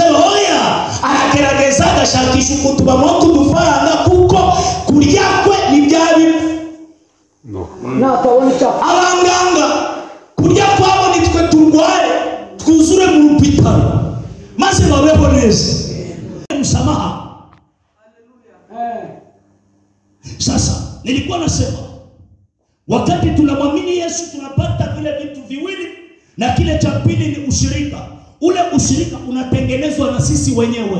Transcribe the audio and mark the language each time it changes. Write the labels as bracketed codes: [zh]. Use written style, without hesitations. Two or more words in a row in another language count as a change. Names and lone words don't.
[rw] Hoya, aragerageza agashakisha ukuntu bamuha udufaranga, kuko kurya kwe ni byabi. Abanganga kurya kwabo nitwe turware twuzure mu rupitaro maze babeho neza. [sw] Msamaha. Sasa nilikuwa nasema wakati tunamwamini Yesu tunapata vile vitu viwili, na kile cha pili ni ushirika. Ule ushirika unatengenezwa na sisi wenyewe.